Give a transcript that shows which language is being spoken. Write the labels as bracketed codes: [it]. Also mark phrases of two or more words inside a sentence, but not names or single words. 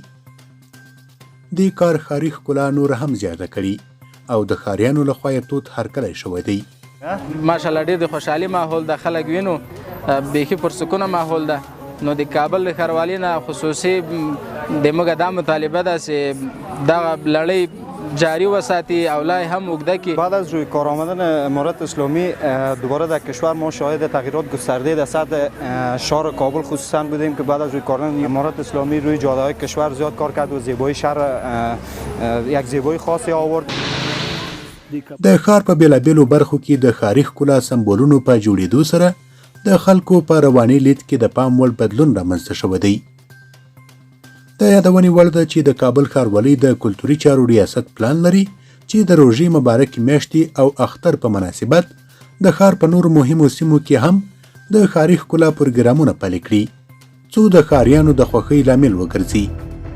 [ps] دې کار ښاري ښکلا نور هم زیاته کړي او د ښاریانو لخوا یې تود هرکلی شوی دی. ماشاءالله ډېر د خوشحالي ماحول ده، خلک وینو بیخي پرسکونه ماحول ده. نو د کابل د ښاروالۍ نه خصوصي د موږ دا مطالبه ده چې دغه لړۍ جاری وساتي او لا هم اوږده کړي. [fa] بعد از روی کار آمدن امارت اسلامی دوباره در کشور ما شاهد تغییرات گسترده در سطح شهر کابل خصوصا بودیم که بعد از روی کار آمدن امارت اسلامی روی جاده‌های کشور زیاد کار کرد و زیبایی شهر یک زیبایی خاصی آورد. [ps] د ښار په بیلابیلو برخو کې د ښاري ښکلا سمبولونو په جوړېدو سره د خلکو په رواني لید کې د پام وړ بدلون رامنځته شوی دی. د یادونې وړ ده چې د کابل ښاروالۍ د کلتوري چارو ریاست پلان لري چې د روژې مبارکې میاشتې او اختر په مناسبت د ښار په نورو مهمو سیمو کې هم د ښاري ښکلا پروګرامونه پلي کړي څو د ښاریانو د خوښۍ لامل وګرځي.